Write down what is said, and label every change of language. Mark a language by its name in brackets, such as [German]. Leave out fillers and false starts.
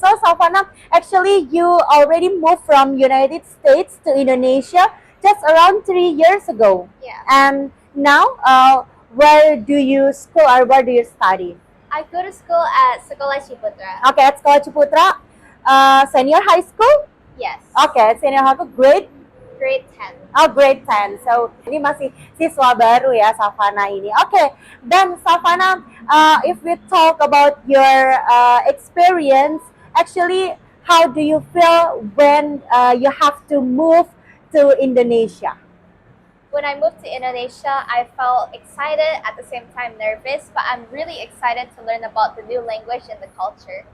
[English] So, Savana, actually, you already moved from United States to Indonesia just around 3 years ago. Yeah. And now, where do you school or where do you study? I go to school at Sekolah Ciputra. Okay, at Sekolah Ciputra, senior high school? Yes. Okay, senior high school, grade 10. Oh, grade 10. [Indonesian] So, ini masih siswa baru ya, Savana ini. [English] Okay, then Savana, if we talk about your experience, actually, how do you feel when you have to move to Indonesia? When I moved to Indonesia, I felt excited, at the same time nervous, but I'm really excited to learn about the new language and the culture.